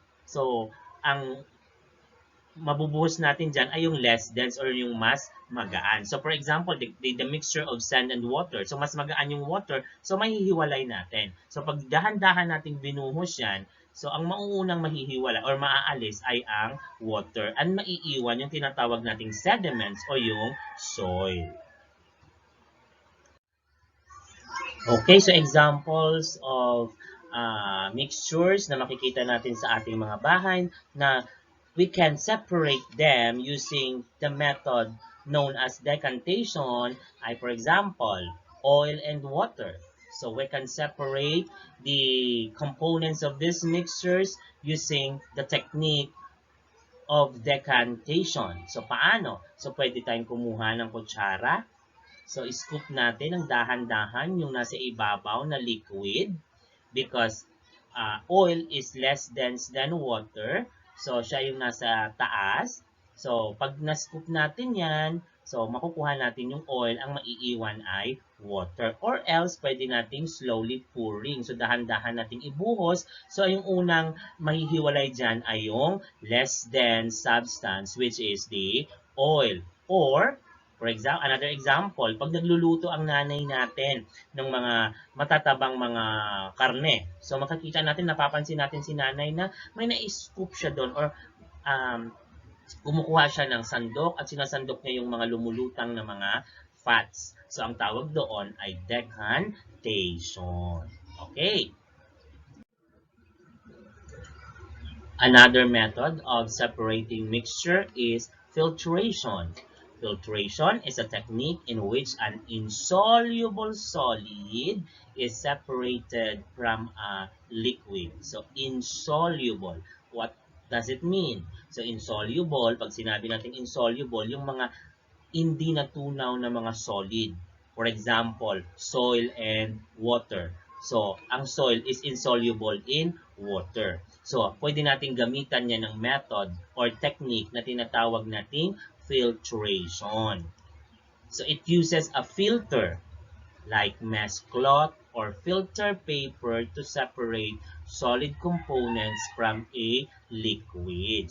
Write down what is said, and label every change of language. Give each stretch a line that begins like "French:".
Filipino: So, ang mabubuhos natin dyan ay yung less dense or yung mas magaan.
English: So, for example, the mixture of sand and water.
Filipino: So, mas magaan yung water. So, mahihiwalay natin. So, pag dahan-dahan nating binuhos yan, so ang mauunang mahihiwala or maaalis ay ang water. Ang maiiwan yung tinatawag nating sediments o yung soil.
English: Okay, so examples of mixtures
Filipino: na makikita natin sa ating mga bahay na
English: we can separate them using the method known as decantation ay, for example, oil and water. So we can separate the components of these mixtures using the technique of decantation.
Filipino: So paano? So pwede tayong kumuha ng kutsara. So scoop natin ng dahan-dahan yung nasa ibabaw na liquid
English: because oil is less dense than water.
Filipino: So, siya yung nasa taas. So, pag na-scoop natin yan, so, makukuha natin yung oil, ang maiiwan ay water. Or else, pwede nating
English: slowly pouring.
Filipino: So, dahan-dahan nating ibuhos. So, yung unang mahihiwalay dyan ay yung
English: less dense substance, which is the oil. Or, For example, another example,
Filipino: pag nagluluto ang nanay natin ng mga matatabang mga karne. So makikita natin, napapansin natin si nanay na may na-scoop siya doon or um, kumukuha siya ng sandok at sinasandok niya yung mga lumulutang na mga fats. So ang tawag doon ay decantation.
English: Okay. Another method of separating mixture is filtration. Filtration is a technique in which an insoluble solid is separated from a liquid. So, insoluble. What does it mean?
Filipino: So, insoluble, pag sinabi natin insoluble, yung mga hindi natunaw na mga solid.
English: For example, soil and water. So, ang soil is insoluble in water.
Filipino: So, pwede natin gamitan niya ng method or technique na tinatawag nating filtration.
English: So, it uses a filter like mesh cloth or filter paper to separate solid components from a liquid.